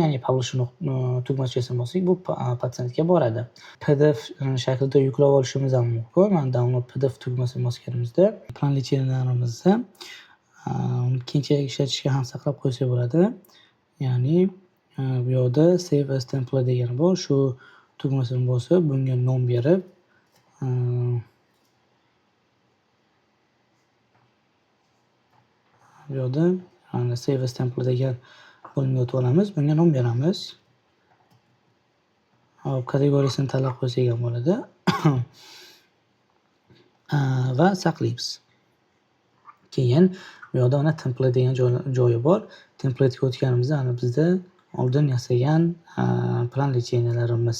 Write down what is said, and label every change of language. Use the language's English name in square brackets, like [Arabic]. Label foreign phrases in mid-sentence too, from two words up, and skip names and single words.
[Uzbek] Ya'ni publishing tugmachasini bossak, bu patsientga boradi. PDF shaklida yuklab olishimiz ham mumkin. Mana [English] download PDF [Uzbek] tugmasini bosganimizda plan lecheniyalarimizni keyinchalik ishlatishga ham saqlab qo'ysak bo'ladi. Ya'ni bu yoqda [English] save as template [Uzbek] degani bor. Shu tugmasini bosib, bunga nom berib bu yoqda [English] save as template [Uzbek] degan bo'limga o'tib olamiz. Bunga nom beramiz. Hop, kategoriyasini tanlab qo'ysak ham bo'ladi. Va saqlaymiz. Keyin bu yoqda mana template degan joyi bor. Template'ga o'tganimizda ana bizda oldin yasagan plan lecheniyalarimiz.